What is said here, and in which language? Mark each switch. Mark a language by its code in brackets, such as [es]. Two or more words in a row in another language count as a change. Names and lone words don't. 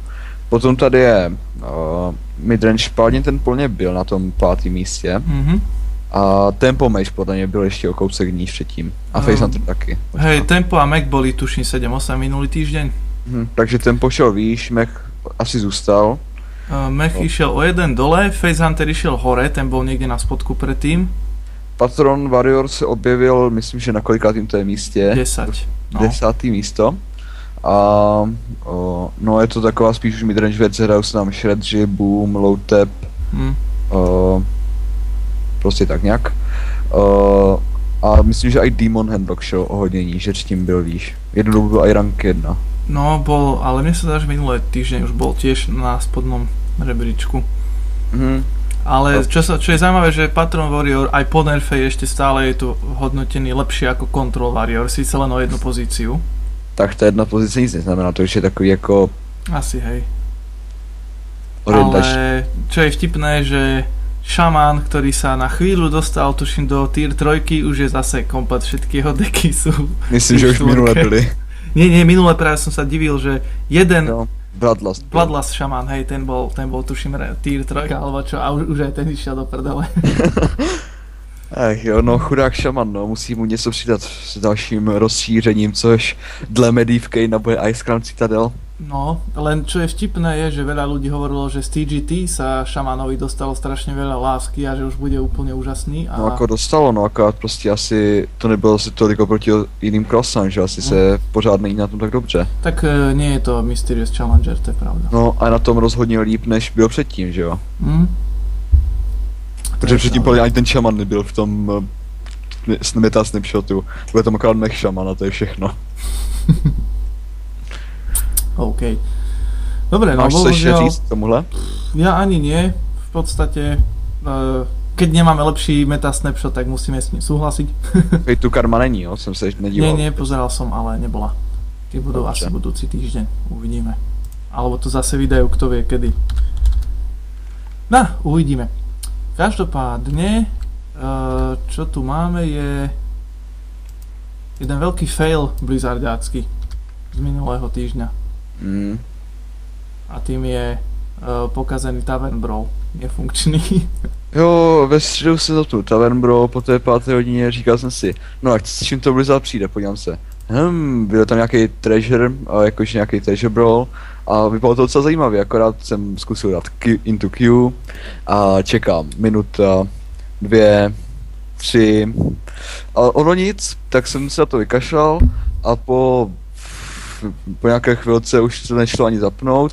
[cs] Potom tady je Midrange Paladin, ten plně byl na tom 5. místě. A Tempo Mage podle mě byl ještě o kousek níž předtím. A Face Hunter taky. [sk] Hej, Tempo a Mech boli tuším 7-8 minulý týždeň. [cs] Takže Tempo šel výš, Mech asi zůstal. [sk] Mech išiel o jeden dole, Face Hunter išiel hore, ten bol niekde na spodku predtým. [cs] Patron Warrior se objevil, myslím, že na kolikátým to je místě? 10. No. 10. místo. A no je to taková spíš už midrange věc, hrajou se tam Shredři, Boom, Low Tap. Prostě tak nějak. A myslím, že i Demon Handlock šel o hodně níž, že tím byl výš. Jednu dobu byl i rank 1. [sk] No bol, ale mne sa dá, že minulé týždeň už bol tiež na spodnom rebríčku. Ale čo je zaujímavé, že Patron Warrior aj po nerfe ešte stále je tu hodnotený lepšie ako Control Warrior, síce len o jednu pozíciu. [cs] Tak ta jedna pozice nic neznamená, to už je takový jako... [sk] Asi hej. Ale čo je vtipné, že Šaman, ktorý sa na chvíľu dostal, tuším, do tier 3, už je zase komplet, všetky jeho deky sú... [cs] Myslím, že už minule byli. [sk] Nie, minule práve som sa divil, že jeden... No, Bloodlust Shaman, hej, ten bol tuším tier 3 alebo čo, a už aj ten išiel do prdele. [cs] Ach jo, no chudák Šaman, no, musí mu něco přidat s dalším rozšířením, což dle Medivky nabude Ice Crown Citadel. No, [sk] len čo je vtipné je, že veľa ľudí hovorilo, že z TGT sa Šamanovi dostalo strašne veľa lásky a že už bude úplne úžasný. A... No ako dostalo, [cs] no akorát prostě asi to nebylo asi tolik oproti jiným crossám, že asi se pořád není na tom tak dobře. [sk] Tak nie je to Mysterious Challenger, to je pravda. [cs] No a na tom rozhodně líp, než byl předtím, že jo? Protože předtím podle ani ten šaman nebyl v tom Meta Snapshotu. Bude tam akorát mech šaman a to je všechno. [en] OK. [sk] Dobre, no máš bohužiaľ... [cs] Máš sa říct tomuhle? [sk] Ja ani nie. V podstate, keď nemáme lepší Meta Snapshot, tak musíme s ním súhlasiť. [cs] Hej, tu karma není, jo? Som sa nedíval. [sk] Nie, pozeral som, ale nebola. Tie budú asi budúci týždeň. Uvidíme. Alebo to zase vydajú, kto vie kedy. No, uvidíme. Každopádne, čo tu máme je jeden veľký fail blizzardiácky z minulého týždňa. A tým je pokazený Tavern Brawl, nefunkčný. [cs] Jo, ve středu se zapnul Tavern Brawl, po té 5. hodině říkal jsem si, no a s čím to Blizzard přijde, podívám se. Byl tam nějaký treasure, jakože nějaký [en] treasure brawl [cs] a vypadalo to docela zajímavě, akorát jsem zkusil dát [en] into queue [cs] a čekám minuta, 2, 3 a ono nic, tak jsem se na to vykašlal a po nějaké chvilce už se nešlo ani zapnout.